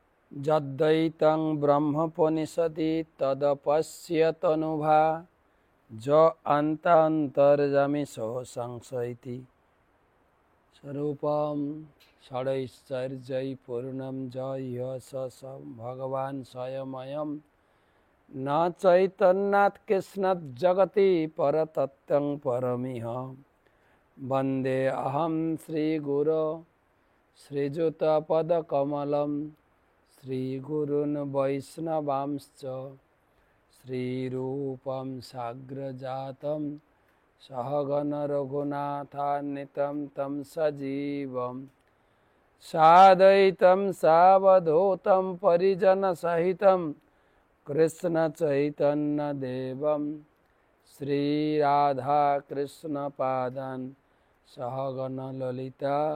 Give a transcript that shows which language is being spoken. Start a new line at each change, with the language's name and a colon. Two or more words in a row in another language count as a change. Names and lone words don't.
Sanskrit: যদ্বৈতং ব্রহ্মোপনিষদি তদপশ্যতনুভা য অন্তর্যামী সো সংশয়তি স্বরূপম ষড়ৈশ্বর্যৈ পূর্ণম জয় স ভগবান স্বয়ময়ম ন চৈতন্যাৎ কৃষ্ণাৎ জগতি পরতত্ত্বং পরমিহ বন্দে অহম শ্রীগুরো শ্রীযুতপদকমলম শ্রীগুরুন বৈষ্ণবাংশ্চ শ্রীরূপম সাগ্রজাতম সহগণ রঘুনাথান্বিतं तं সজীবম সাদ্বৈতম সাবধূতম পরিজনসহিতম কৃষ্ণ চৈতন্য দেবম শ্রীরাধা কৃষ্ণ পাদান সহগণ ললিতা